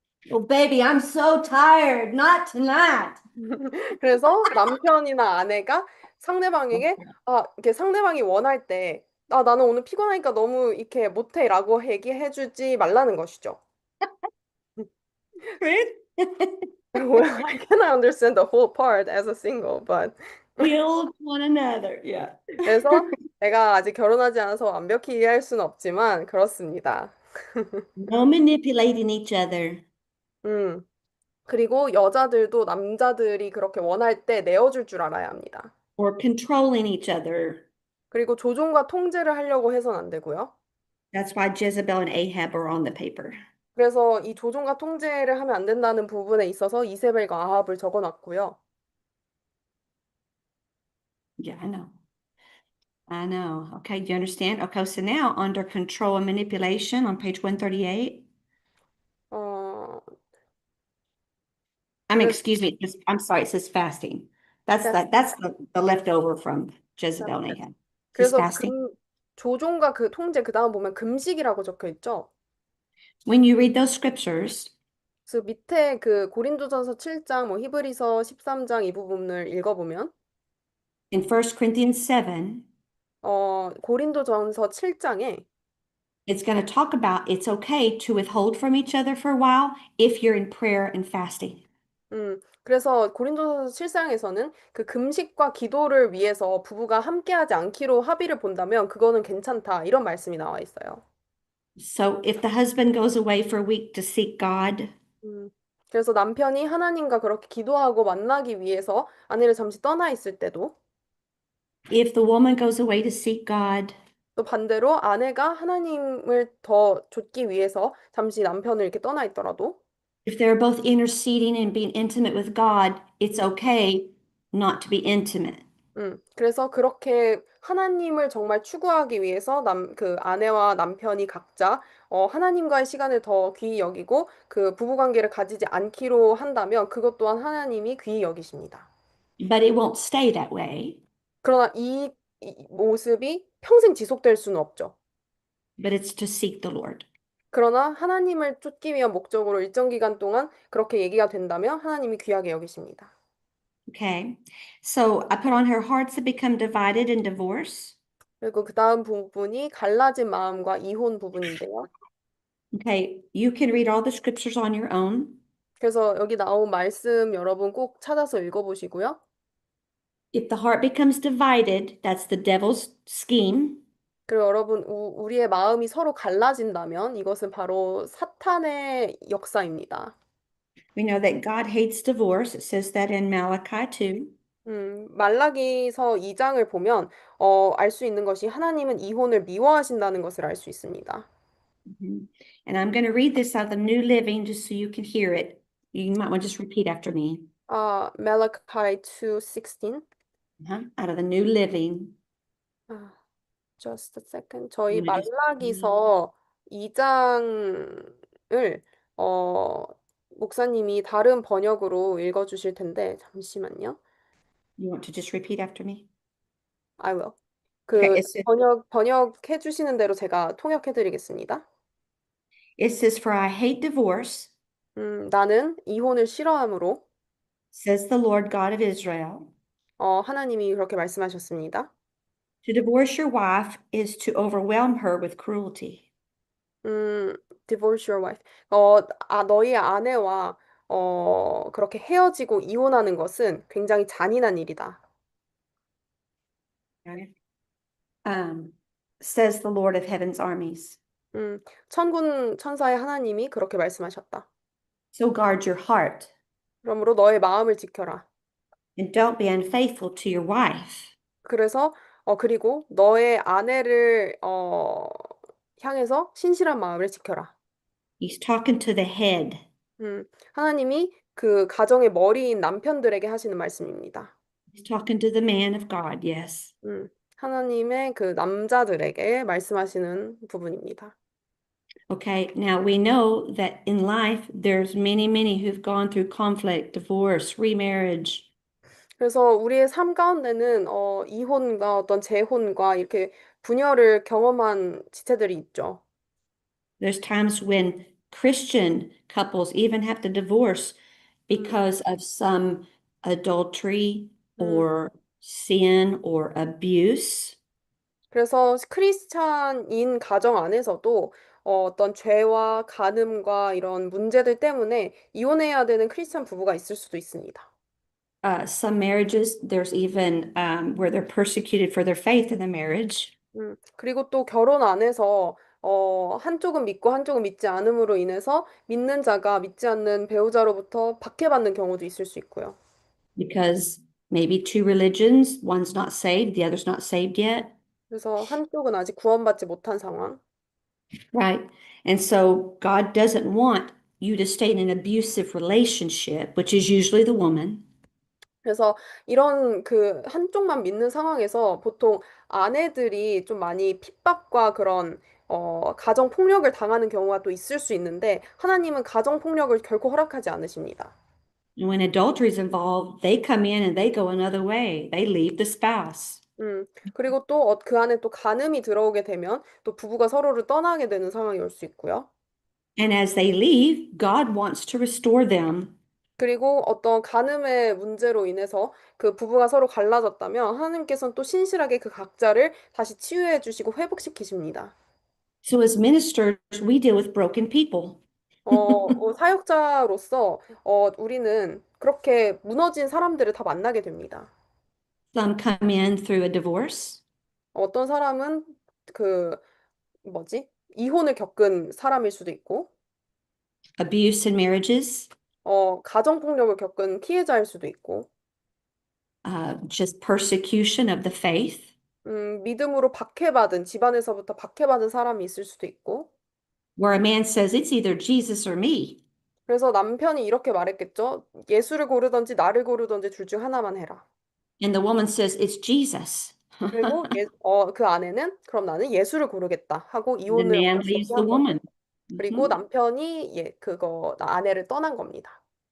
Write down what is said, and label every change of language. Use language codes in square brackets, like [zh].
[en] Oh, baby, I'm so tired. Not tonight. [ko] 그래서 남편이나 아내가 상대방에게 이렇게 상대방이 원할 때 나는 오늘 피곤하니까 너무 이렇게 못해라고 얘기해주지 말라는 것이죠. [en] Ruth, Well, I cannot understand the whole part as a single, but killed one another. Yeah. [ko] 그래서 내가 아직 결혼하지 않아서 완벽히 이해할 수는 없지만 그렇습니다. [en] No manipulating each other. 음. [ko] 그리고 여자들도 남자들이 그렇게 원할 때 내어줄 줄 알아야 합니다. [en] Or controlling each other. [ko] 그리고 조종과 통제를 하려고 해선 안 되고요. [en] That's why Jezebel and Ahab are on the paper. [ko] 그래서 이 조종과 통제를 하면 안 된다는 부분에 있어서 이세벨과 아합을 적어놨고요. [en] Yeah, I know. I know. Okay, you understand? Okay, so now under control and manipulation on page 138. 어, I mean, [ko] 그래서, [en] excuse me, I'm sorry, it says fasting. That's the leftover from Jezebel and Ahab. It says [ko] 그래서 [en] fasting. [ko] 조종과 그 통제 그 다음 보면 금식이라고 적혀 있죠. [en] When you read those scriptures, [ko] 그래서 밑에 그 고린도전서 7장, 뭐 히브리서 13장 이 부분을 읽어보면 [en] in 1 Corinthians 7, [ko] 고린도전서 7장에 [en] it's going to talk about it's okay to withhold from each other for a while if you're in prayer and fasting. [ko] 그래서 고린도전서 7장에서는 그 금식과 기도를 위해서 부부가 함께하지 않기로 합의를 본다면 그거는 괜찮다. 이런 말씀이 나와 있어요. [en] So if the husband goes away for a week to seek God, [ko] 음, 그래서 남편이 하나님과 그렇게 기도하고 만나기 위해서 아내를 잠시 떠나 있을 때도 [en] if the woman goes away to seek God, [ko] 또 반대로 아내가 하나님을 더 좇기 위해서 잠시 남편을 이렇게 떠나 있더라도 [en] if they're both interceding and being intimate with God, it's okay not to be intimate. [ko] 그래서 그렇게 하나님을 정말 추구하기 위해서 그 아내와 남편이 각자 하나님과의 시간을 더 귀히 여기고 그 부부관계를 가지지 않기로 한다면 그것 또한 하나님이 귀히 여기십니다. [en] But it won't stay that way, [ko] 그러나 이 모습이 평생 지속될 수는 없죠. [en] but it's to seek the Lord. [ko] 그러나 하나님을 쫓기 위한 목적으로 일정 기간 동안 그렇게 얘기가 된다면 하나님이 귀하게 여기십니다. [en] Okay. So I put on her hearts that become divided in divorce. [ko] 그리고 그 다음 부분이 갈라진 마음과 이혼 부분인데요. [en] Okay. You can read all the scriptures on your own. [ko] 그래서 여기 나온 말씀 여러분 꼭 찾아서 읽어보시고요. [en] If the heart becomes divided, that's the devil's scheme. [ko] 그리고 여러분 우리의 마음이 서로 갈라진다면 이것은 바로 사탄의 역사입니다. [en] We know that God hates divorce. It says that in Malachi 2. [ko] 말라기서 2장을 보면 알 수 있는 것이 하나님은 이혼을 미워하신다는 것을 알 수 있습니다. [en] And I'm going to read this out of the New Living just so you can hear it. You might want to just repeat after me. Malachi 2:16. Out of the New Living. Just a second. [ko] 저희 [en] I'm gonna just [ko] 말라기서 2장을 목사님이 다른 번역으로 읽어주실 텐데 잠시만요. [en] You want to just repeat after me? I will. Okay, 그 it says, [ko] 번역해 주시는 대로 제가 통역해 드리겠습니다. [en] it says, For I hate divorce, [ko] 나는 이혼을 싫어하므로 [en] says the Lord God of Israel. [ko] 하나님이 그렇게 말씀하셨습니다. [en] To divorce your wife is to overwhelm her with cruelty. Divorce your wife. [ko] 너희 아내와 그렇게 헤어지고 이혼하는 것은 굉장히 잔인한 일이다. [en] Okay. Says the Lord of heaven's armies. [ko] 천군 천사의 하나님이 그렇게 말씀하셨다. [en] So guard your heart [ko] 그러므로 너의 마음을 지켜라. [en] and don't be unfaithful to your wife. [ko] 그래서 그리고 너의 아내를 향해서 신실한 마음을 지켜라. [en] He's talking to the head. [ko] 하나님이 그 가정의 머리인 남편들에게 하시는 말씀입니다. [en] He's talking to the man of God, yes. [ko] 하나님의 그 남자들에게 말씀하시는 부분입니다. [en] Okay, now we know that in life there's many who've gone through conflict, divorce, remarriage. [ko] 그래서 우리의 삶 가운데는 이혼과 어떤 재혼과 이렇게 분열을 경험한 지체들이 있죠. [en] There's times when Christian couples even have to divorce 음, because of some adultery 음. or sin or abuse. [ko] 그래서 크리스찬인 가정 안에서도 어떤 죄와 간음과 이런 문제들 때문에 이혼해야 되는 크리스찬 부부가 있을 수도 있습니다. [en] Some marriages, there's even where they're persecuted for their faith in the marriage. [ko] 그리고 또 결혼 안에서 한쪽은 믿고 한쪽은 믿지 않음으로 인해서 믿는 자가 믿지 않는 배우자로부터 박해받는 경우도 있을 수 있고요. [en] Because maybe two religions, one's not saved, the other's not saved yet, [ko] 그래서 한쪽은 아직 구원받지 못한 상황. [en] right? And so God doesn't want you to stay in an abusive relationship, which is usually the woman. [ko] 그래서 이런 그 한쪽만 믿는 상황에서 보통 아내들이 좀 많이 핍박과 그런 가정 폭력을 당하는 경우가 또 있을 수 있는데 하나님은 가정 폭력을 결코 허락하지 않으십니다. [en] And when adultery is involved, they come in and they go another way. They leave the spouse. [ko] 그리고 또 그 안에 또 간음이 들어오게 되면 또 부부가 서로를 떠나게 되는 상황이 올 수 있고요. [en] And as they leave, God wants to restore them. [ko] 그리고 어떤 간음의 문제로 인해서 그 부부가 서로 갈라졌다면 하나님께서는 또 신실하게 그 각자를 다시 치유해 주시고 회복시키십니다. [en] So as ministers, we deal with broken people. [ko] 사역자로서 우리는 그렇게 무너진 사람들을 다 만나게 됩니다. [en] Some come in through a divorce, [ko] 어떤 사람은 그 뭐지? 이혼을 겪은 사람일 수도 있고, [en] abuse in marriages, [ko] 가정폭력을 겪은 피해자일 수도 있고, [en] just persecution of the faith, [ko] 믿음으로 박해받은, 집안에서부터 박해받은 사람이 있을 수도 있고, [en] where a man says, it's either Jesus or me. [ko] 그래서 남편이 이렇게 말했겠죠. 예수를 고르든지 나를 고르든지 둘 중 하나만 해라. [en] And the woman says, it's Jesus. [ko] 그리고 그 아내는 그럼 나는 예수를 고르겠다 하고 [en] The [ko] 이혼을 [en] man [ko] 어쩔 수 [en] leaves [ko] 없이 [en] the [ko] 한 거죠. [en] woman. [ko] 그리고 Mhm. 남편이 아내를 떠난 겁니다.